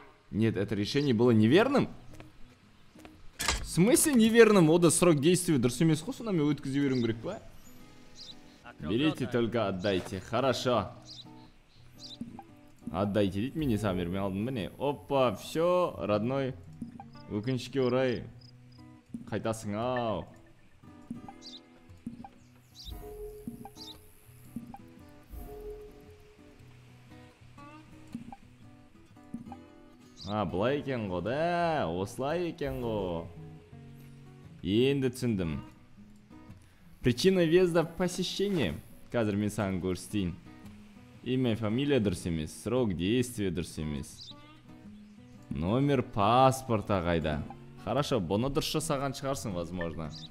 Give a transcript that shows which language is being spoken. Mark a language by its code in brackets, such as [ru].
[ru] Нет, это решение было неверным? В смысле неверным? [kk] Ода [ru] срок действия [kk] дұрыс емес қой, сонда мен өткізіп жіберуім керек па? [ru] Берите, только отдайте. Хорошо. [kk] Отдайте дейді, мен не сам бермей алдым, міне. [ru] Опа, все, родной. [kk] Өкінішке орай. Қайтасың, ау. Бұлай екен ғой, да, осылай екен ғой. Енді түсіндім. [ru] Причина въезда в посещение. [kk] Қазір мен саған көрсетейін. [ru] Имя, фамилия [kk] дұрыс емес, [ru] срок действия [kk] дұрыс емес. [ru] Номер паспорта [kk] қайда. [ru] Хорошо, [kk] бұны дұрыс жасаған шығарсың, [ru] возможно.